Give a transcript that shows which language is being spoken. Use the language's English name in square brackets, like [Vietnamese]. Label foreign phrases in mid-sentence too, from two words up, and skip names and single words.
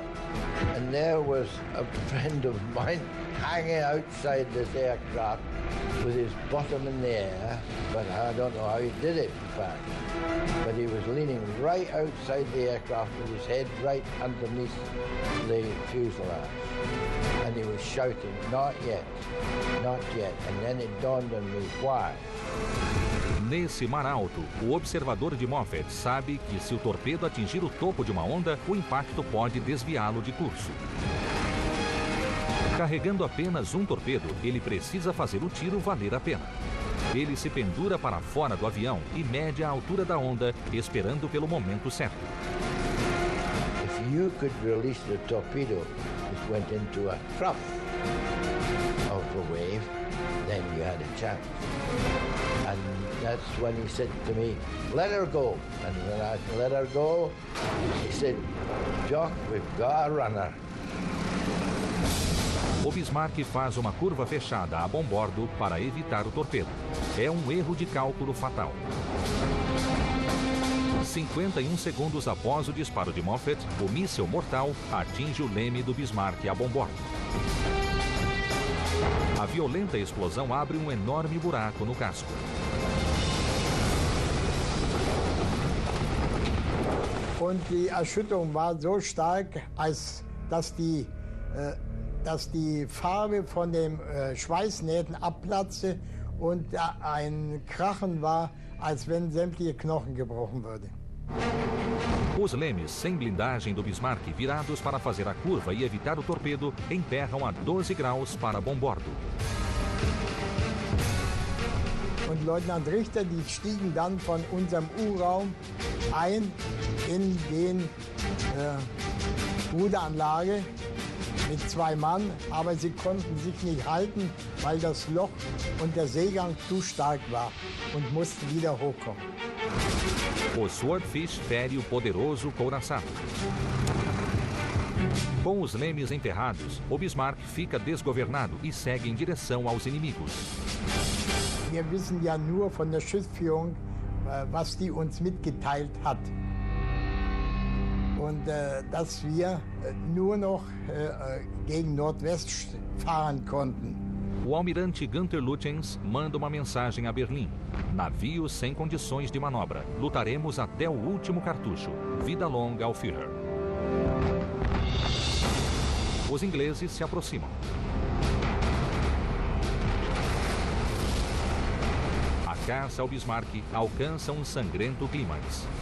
[English] And there was a friend of mine hanging outside this aircraft with his bottom in the air, but I don't know how he did it, in fact. But he was leaning right outside the aircraft with his head right underneath the fuselage. And he was shouting, "Not yet, not yet." And then it dawned on me why. [Portuguese] Nesse mar alto, o observador de Moffett sabe que se o torpedo atingir o topo de uma onda, o impacto pode desviá-lo de curso. Carregando apenas um torpedo, ele precisa fazer o tiro valer a pena. Ele se pendura para fora do avião e mede a altura da onda, esperando pelo momento certo. [English] If you could release the torpedo that went into a trough of the wave, then you had a chance. And that's when he said to me, "Let her go." And when I let her go, he said, "Jock, we've got a runner." [Portuguese] O Bismarck faz uma curva fechada a bombordo para evitar o torpedo. É um erro de cálculo fatal. 51 segundos após o disparo de Moffett, o míssil mortal atinge o leme do Bismarck a bombordo. A violenta explosão abre um enorme buraco no casco. [German] Und die Erschütterung war so stark, dass die Farbe von den Schweißnähten abplatzte und ein Krachen war, als wenn sämtliche Knochen gebrochen würden. [Portuguese] Os lemes sem blindagem do Bismarck, virados para fazer a curva e evitar o torpedo, emperram a 12 graus para bombordo. [German] Und Leutnant Richter, die stiegen dann von unserem U-Raum ein in den Ruderanlage mit 2 Mann, aber sie konnten sich nicht halten, weil das Loch und der Seegang zu stark war und mussten wieder hochkommen. [Portuguese] O Swordfish fere o poderoso couraçado. Com os lemes emperrados, o Bismarck fica desgovernado e segue em direção aos inimigos. [German] Wir wissen ja nur von der Schiffsführung, was die uns mitgeteilt hat. Und dass wir nur noch gegen Nordwest fahren konnten. [Portuguese] O almirante Günther Lutyens manda uma mensagem a Berlim. Navio sem condições de manobra. Lutaremos até o último cartucho. Vida longa ao Führer. Os ingleses se aproximam. A caça ao Bismarck alcança um sangrento clímax.